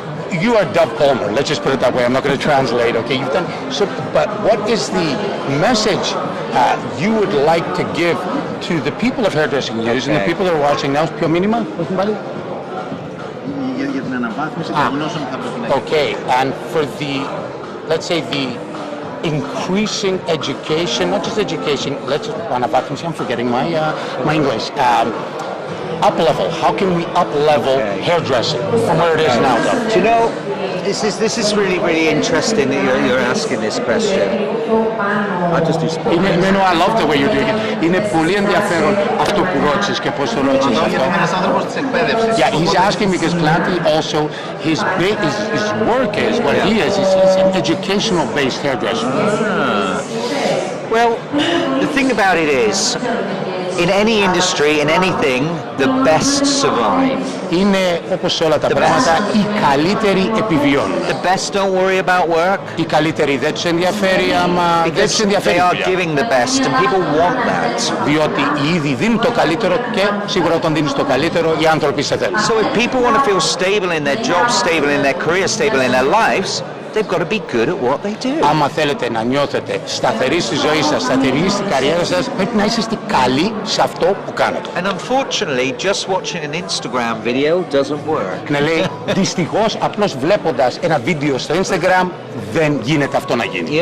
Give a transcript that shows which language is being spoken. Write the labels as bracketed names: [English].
[English] You are Dove Palmer, let's just put it that way. I'm not going to translate, okay? You've done so, but what is the message you would like to give to the people of hairdressing news and the people that are watching now? [Greek] Ποιο μήνυμα, όχι πάλι? Για την αναβάθμιση των γνώσεων που θα πρέπει να έχει. [English] Okay, and for the, let's say the increasing education, not just education, [Greek] αναβάθμιση, [English] I'm forgetting my English. Up level. How can we up level hairdressing from where it is now, though? Do you know, this is really, really interesting that you're asking this question. I just do Spanish. No, I love the way you're doing it. [Greek] Είναι πολύ ενδιαφέρον αυτό που ρώτησες και πώς το ρώτησες αυτό. Γιατί είναι ένας άνθρωπος της εκπαίδευσης. [English] Yeah, he's asking because Planty also, his work is, what he is an educational-based hairdresser. Well, the thing about it is, in any industry, in anything, the best survive. [Greek] Είναι όπως σε όλα τα πράγματα, οι καλύτεροι επιβιώνουν. [English] The best don't worry about work. [Greek] Οι καλύτεροι δεν τους ενδιαφέρει άμα δεν τους ενδιαφέρει. [English] They are giving the best and people want that. [Greek] Διότι οι ίδιοι δίνουν το καλύτερο και σίγουρα όταν δίνεις το καλύτερο οι άνθρωποι σε θέλουν. [English] So if people want to feel stable in their job, stable in their career, stable in their lives, they've got to be good at what they do. [Greek] Άμα θέλετε να νιώθετε σταθεροί στη ζωή σας, σταθεροί στην καριέρα σας, πρέπει να είσαστε καλοί σε αυτό που κάνετε. [English] And unfortunately, just watching an Instagram video doesn't work. [Greek] Ναι, λέει, δυστυχώς απλώς βλέποντας ένα βίντεο στο Instagram δεν γίνεται αυτό να γίνει.